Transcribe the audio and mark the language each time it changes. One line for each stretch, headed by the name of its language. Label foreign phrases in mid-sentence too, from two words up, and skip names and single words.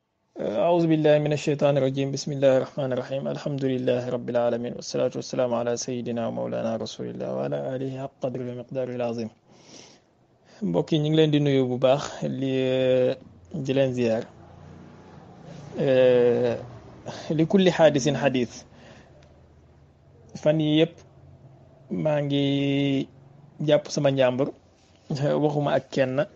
Arabic: أعوذ بالله من الشيطان الرجيم بسم الله الرحمن الرحيم الحمد لله رب العالمين والصلاة والسلام على سيدنا ومولانا رسول الله وعلى آله حق قدر ومقداره العظيم
Wolof: mbokk yi ñu ngi leen di nuyu bu baax di leen ziyaar li kulli xaadisin xadiis fan yi yëpp maa ngi jàpp sama njàmbur waxuma ak kenn